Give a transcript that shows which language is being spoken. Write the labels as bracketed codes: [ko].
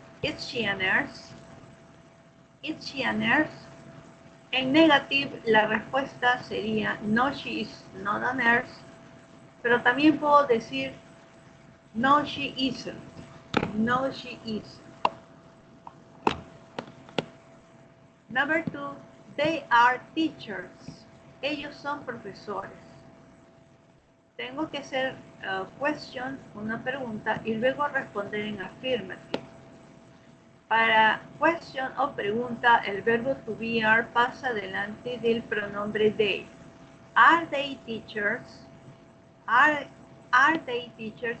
[en] Is she a nurse? Is she a nurse? [es] En negative, la respuesta sería [en] no, she is not a nurse. [es] Pero también puedo decir no, [en] she isn't. No, she isn't. Number 2, they are teachers. [es] Ellos son profesores. Tengo que hacer question, una pregunta, y luego responder en affirmative. Para question o pregunta, el verbo to be are pasa delante del pronombre they. [en] Are they teachers? Are they teachers?